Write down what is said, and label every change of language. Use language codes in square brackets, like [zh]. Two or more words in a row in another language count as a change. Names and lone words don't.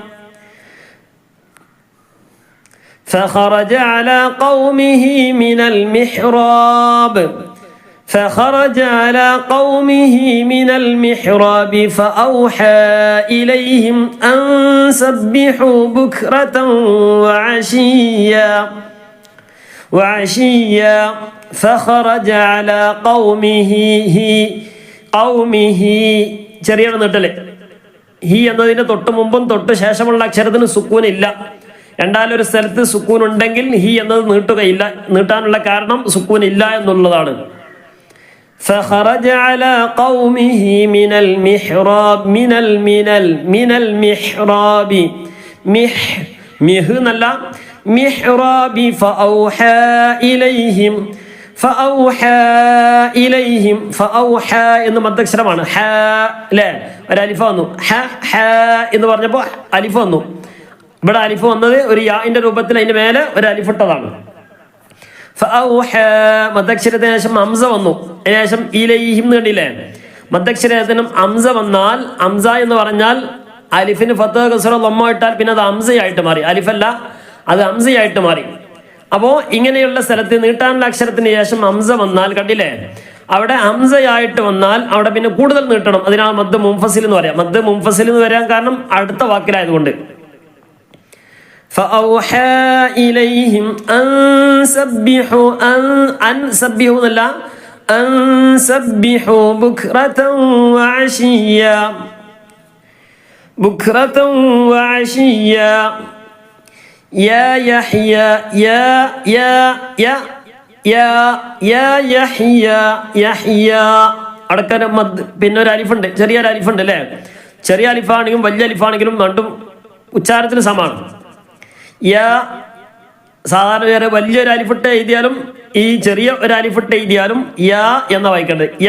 [ar] فخرج على قومه من المحراب فأوحى إليهم أن سبحوا بكرة وعشيا فخرج على قومه [ml] ചെറിയാണ് നീട്ടല്. ഹി എന്നതിന് തൊട്ട് മുമ്പും തൊട്ട് ശേഷമുള്ള അക്ഷരത്തിന് സുക്കൂൻ ഇല്ല. രണ്ടാലൊരു സ്ഥലത്ത് സുക്കൂൻ ഉണ്ടെങ്കിൽ ഹി എന്നത് നീട്ടുകയില്ല. നീട്ടാനുള്ള കാരണം സുക്കൂൻ ഇല്ല എന്നുള്ളതാണ്. [ar] فخرج على قومه من المحراب എന്നല്ല محراب فأوحى إليهم [ml] എന്ന് മദ്ദക്ഷരമാണ്. ഹ അല്ലേ, ഒരു അലിഫ വന്നു. ഹ എന്ന് പറഞ്ഞപ്പോൾ അലിഫ വന്നു. ഇവിടെ അലിഫ് വന്നത് ഒരു യാഇന്റെ രൂപത്തിൽ അതിന്റെ മേലെ ഒരു അലിഫിട്ടതാണ്. മദ്ദക്ഷരത്തിന് ശേഷം ഹംസ വന്നു. അതിനുശേഷം ഇലൈഹിം കണ്ടില്ലേ? മദ്ദക്ഷരത്തിനും ഹംസ വന്നാൽ, ഹംസ എന്ന് പറഞ്ഞാൽ അലിഫിന് ഫത്ഹ കസ്റ ലമ്മ ഇട്ടാൽ പിന്നെ അത് ഹംസയായിട്ട് മാറി, അലിഫല്ല, അത് ഹംസയായിട്ട് മാറി. അപ്പോ ഇങ്ങനെയുള്ള സ്ഥലത്ത് നീട്ടാനുള്ള അക്ഷരത്തിന് ശേഷം ഹംസ വന്നാൽ കണ്ടില്ലേ, അവിടെ ഹംസയായിട്ട് വന്നാൽ അവിടെ പിന്നെ കൂടുതൽ നീട്ടണം. അതിനാണ് [ar] مد منفصل [ml] എന്ന് പറയാം. [ar] مد منفصل [ml] എന്ന് പറയാൻ കാരണം അടുത്ത വാക്കിലായതുകൊണ്ട്. [ar] فأوحى إليهم أن سبحوا بكرة وعشيا يا يحيى يحيى [ml] അടക്കാൻ പിന്നെ ഒരു അലിഫുണ്ട്, ചെറിയൊരു അലിഫുണ്ട് അല്ലേ? ചെറിയ അലിഫാണെങ്കിലും വലിയ അലിഫാണെങ്കിലും രണ്ടും ഉച്ചാരത്തിന് സമാണ്. സാധാരണ വേറെ വലിയൊരു അലിഫിട്ട് എഴുതിയാലും ഈ ചെറിയ ഒരു അലിഫിട്ട് എഴുതിയാലും യാ എന്ന വായിക്കേണ്ടത്.